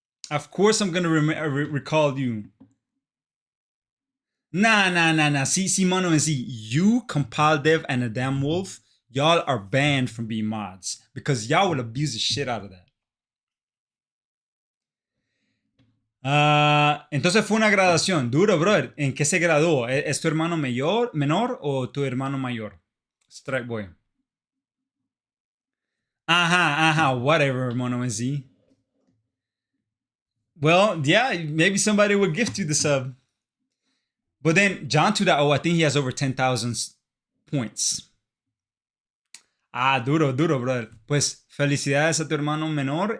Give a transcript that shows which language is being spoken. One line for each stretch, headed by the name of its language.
English: Of course, I'm gonna recall you. Nah. See, Mono and Z, you, Compile Dev, and a damn wolf, y'all are banned from being mods because y'all will abuse the shit out of that.
Spanish: Entonces fue una graduación. Duro, brother. ¿En qué se graduó? ¿Es tu hermano menor o tu hermano mayor? Strike Boy.
English: Ajá, whatever, Mono and Z. Well, yeah, maybe somebody will gift you the sub. But then John 2.0, I think he has over 10,000 points.
Spanish: Duro, brother. Pues felicidades a tu hermano menor.